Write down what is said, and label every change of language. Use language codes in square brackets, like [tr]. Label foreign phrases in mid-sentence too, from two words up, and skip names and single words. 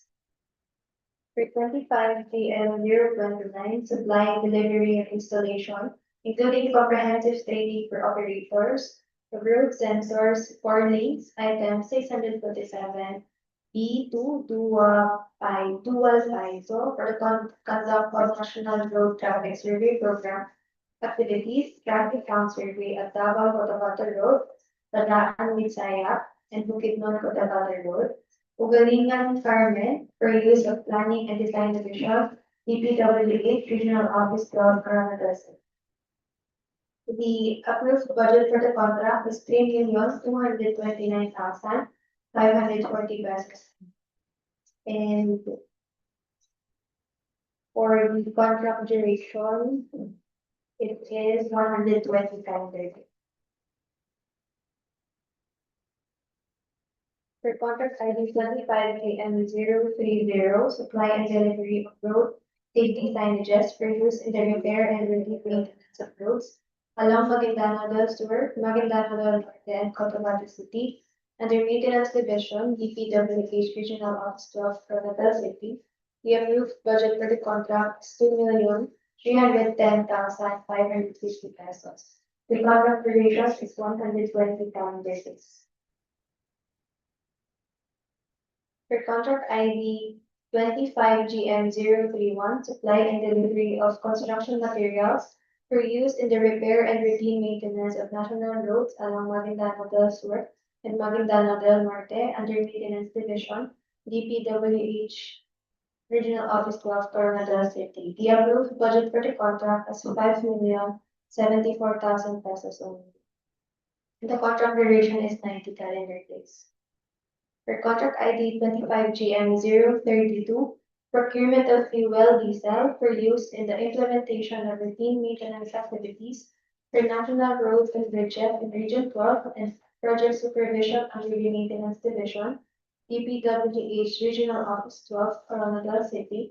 [en] For 25 GM 029, supply and delivery and installation, including comprehensive training for operators, the road sensors, 4 lanes, item 647, B2 dual ISO for the conduct of National Road Traffic Survey Program activities, traffic count survey at Davao Cotabato Road, Tadaan Misaya, and Bukidnon Cotabato Road, Ugalingan Carmen for use of planning and design division, DPWH Regional Office 12, Coronadal. The approved budget for the contract is 3,229,540 pesos. And for the contract duration, it is 125 days. For contract ID 25KM030, supply and delivery of road safety signages for use in the repair and relief maintenance of roads along Maguindanao del Sur, Maguindanao del Norte, and Cotabato City, under Maintenance Division, DPWH Regional Office 12, Coronadal City. The approved budget for the contract is 2,310,550 pesos. The contract duration is 120 calendar days. For contract ID 25GM031, supply and delivery of construction materials for use in the repair and routine maintenance of national roads along Maguindanao del Sur and Maguindanao del Norte under Maintenance Division, DPWH Regional Office 12, Coronadal City. The approved budget for the contract is 5,074,000 pesos only. The contract duration is 90 calendar days. For contract ID 25GM032, procurement of fuel diesel for use in the implementation of routine maintenance activities for national roads and bridges in Region 12 and project supervision under the Maintenance Division, DPWH Regional Office 12, Coronadal City.